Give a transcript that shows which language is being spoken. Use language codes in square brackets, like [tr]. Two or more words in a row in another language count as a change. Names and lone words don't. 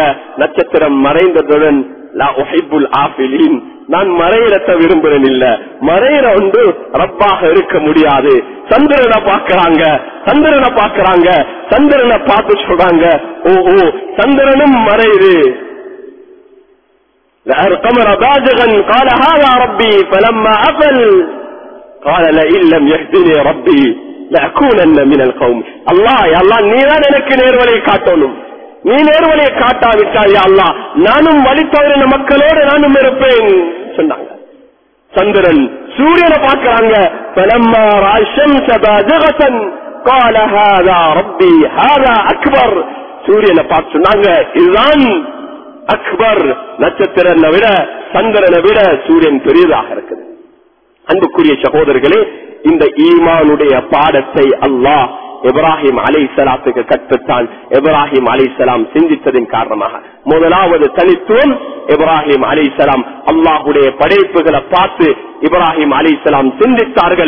[ta] நட்சத்திரம் மறைந்ததுடன் நான் மறையிடத்தை விரும்புறேன் இல்ல, மறையிற ஒன்று ரப்பாக இருக்க முடியாது. சந்திரனை பார்க்கிறாங்க, சந்திரனை பார்த்து சொல்றாங்க, ஓஹோ சந்திரனும் மறையுது. [ar] القمر بازغا قال هذا ربي فلما أفل قال لئن لم يهدني ربي لأكونن من القوم. الله يا الله [ta] நீதான் எனக்கு நேர்வழியை காட்டணும், நீ நேர்வழியை காட்டாவிட்டால் [ar] يا الله [ta] நானும் வழி தவறின மக்களோடு நானும் இருப்பேன் சொன்னாங்க. சந்திரன் சூரியனை பார்க்கிறாங்க, [ar] فلما رأى الشمس بازغة قال هذا ربي هذا أكبر. [ta] சூரியனை பார்த்து சொன்னாங்க, இதுதான் அக்பர், நட்சத்திரனை விட சந்திரனை விட சூரியன் பெரியதாக இருக்குது. அன்புக்குரிய சகோதரர்களே, இந்த ஈமானுடைய பாடத்தை அல்லாஹ் இப்ராஹிம் அலைஹிஸ்ஸலாத்துக்கு கற்பித்தான். இப்ராஹிம் அலைஹிஸ்ஸலாம் சிந்தித்ததின் காரணமாக முதலாவது தனித்துவம், இப்ராஹிம் அலைஹிஸ்ஸலாம் அல்லாஹுடைய படைப்புகளை பார்த்து இப்ராஹிம் அலைஹிஸ்ஸலாம் சிந்தித்தார்கள்.